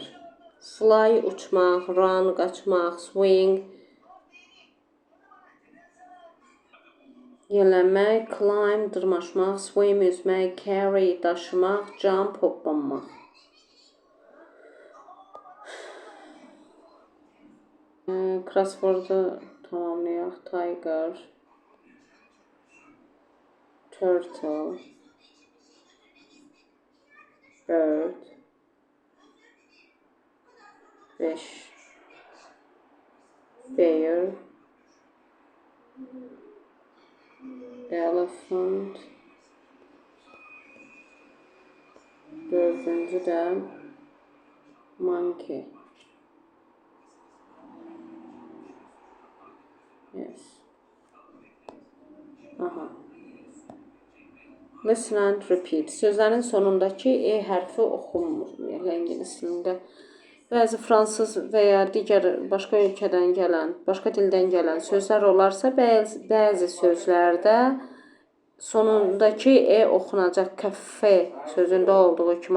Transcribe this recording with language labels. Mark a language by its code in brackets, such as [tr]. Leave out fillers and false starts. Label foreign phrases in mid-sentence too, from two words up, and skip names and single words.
[en] Fly, uçmaq, run, qaçmaq, swing, yelənmək, climb, dırmaşmaq, swim, üzmək, carry, daşımaq, jump, hoppanmaq. [az] Crossword'u tamamlayaq. [en] Tiger, turtle, bird, fish, bear, elephant, [az] dördüncü də monkey. [en] Yes. Aha. Listen and repeat. [az] Sözlərin sonundakı E hərfi oxunmur. Yəni ingilis dilində. Bəzi fransız və ya digər başqa ölkədən gələn, başqa dildən gələn sözlər olarsa, bəzi sözlərdə sonundakı E oxunacaq, kafe sözündə olduğu kimi.